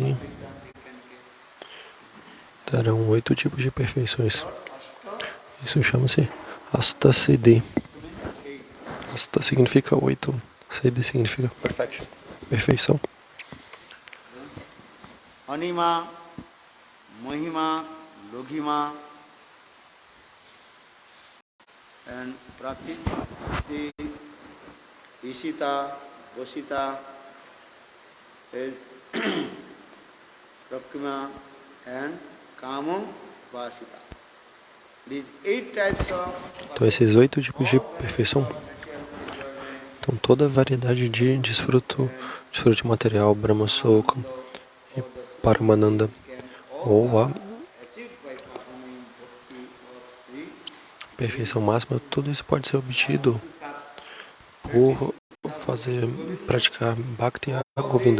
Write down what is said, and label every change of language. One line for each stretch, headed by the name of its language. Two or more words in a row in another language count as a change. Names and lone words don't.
English: perfection we can get.
Portuguese: terão 8 tipos de perfeições. Ashta Isso chama-se Asta Siddhi.
English: means 8.
Portuguese: Asta significa 8. Siddhi significa perfeição. Anima,
English: Mahima, Loghima, and Prakriti, Ishita, Vasita, Prakima, and Kama Vasita. These 8 types of
Portuguese: Então esses 8 tipos de perfeição. Então toda a variedade de desfruto material, Brahma Soka e Paramananda, ou a perfeição máxima, tudo isso pode ser obtido por praticar Bhakti a Govinda.